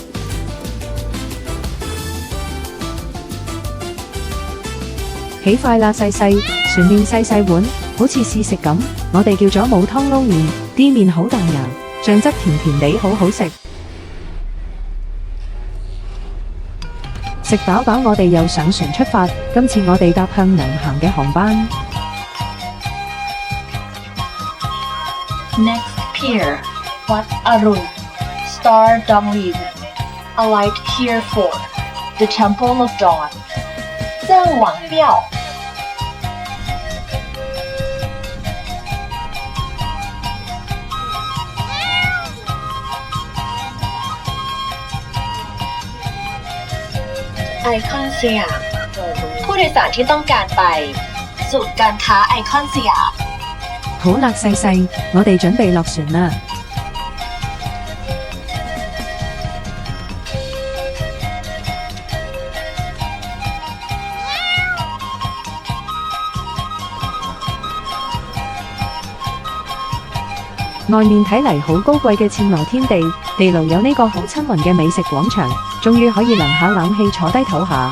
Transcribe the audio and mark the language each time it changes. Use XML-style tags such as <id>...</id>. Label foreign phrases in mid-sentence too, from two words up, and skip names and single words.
<yue>起快啦，細細船麵細細碗，好似試食咁。我哋叫咗冇湯撈麵，啲麵好彈牙，醬汁甜甜地，好好食。食飽飽，我哋又上船出發。今次我哋搭向南行嘅航班。</yue> <en>Next pier, Wat Arun, Star Dongyin. Alight here for the Temple of Dawn.</en> <yue>曾王庙。</yue> <th>ไอคอนสยามผู้โดยสารที่ต้องการไปศูนย์การค้าไอคอนสยาม。</th> <yue>好啦，細細，我哋準備落船啦。外面睇嚟好高貴嘅暹羅天地，地牢有呢個好親民嘅美食廣場，終於可以涼下冷氣坐低唞下。</yue>